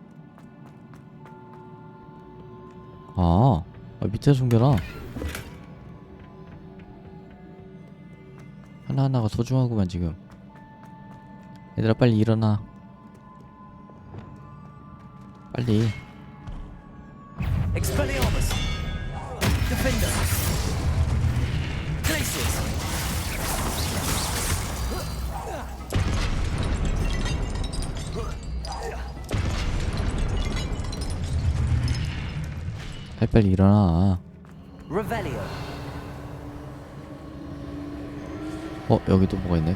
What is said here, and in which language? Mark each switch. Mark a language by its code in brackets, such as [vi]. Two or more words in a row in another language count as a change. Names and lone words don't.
[ko] 밑에 숨겨놔. 하나하나가 소중하구만 지금. 얘들아 빨리 일어나. 빨리. Expelliarmus. Defender. Glacius. 빨리 일어나. Revelio. 여기도 뭐가 있네.